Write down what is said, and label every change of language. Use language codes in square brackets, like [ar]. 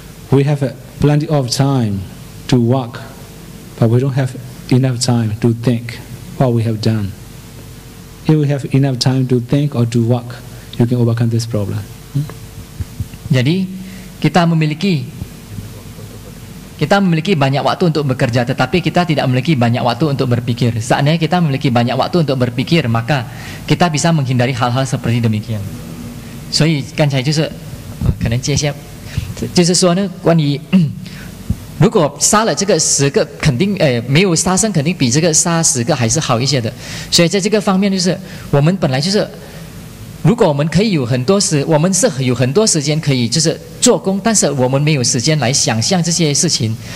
[en] We have plenty of time to work, but we don't have enough time to think what we have done. If we have enough time to think or to work, you can overcome this problem. [id] Jadi kita memiliki banyak waktu untuk bekerja, tetapi kita tidak memiliki banyak waktu untuk berpikir. Seandainya kita memiliki banyak waktu untuk berpikir, maka kita bisa menghindari hal-hal seperti demikian. [zh] 所以刚才就是可能接下就是说呢，关于如果杀了这个10个，肯定没有杀生，肯定比这个杀10个还是好一些的。所以在这个方面，就是我们本来就是，如果我们可以有很多我们是有很多时间可以就是做工，但是我们没有时间来想象这些事情。